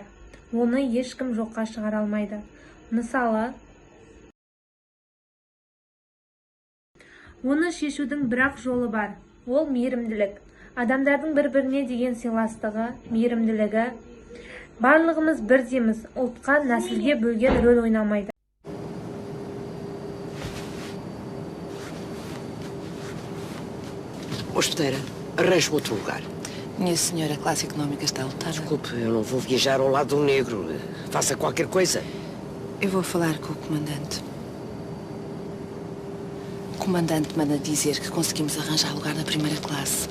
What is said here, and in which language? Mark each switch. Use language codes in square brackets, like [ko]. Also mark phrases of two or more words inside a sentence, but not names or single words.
[kk] Оны ешкім жоққа шығара алмайды. Мысалы, оны шешудің бірақ жолы бар. Ол мейірімділік. Адамдардың бір-біріне деген сыйластығы, мейірімділігі. Барлығымыз бірдейміз, ұлтқа, нәсілге бөлген рөл ойнамайды. [pt] Hospedeira, arranje-me outro lugar. Minha senhora, a classe económica está lotada. Desculpe, eu não vou viajar ao lado de um negro. Faça qualquer coisa. Eu vou falar com o comandante. O comandante manda dizer que conseguimos arranjar lugar na primeira classe.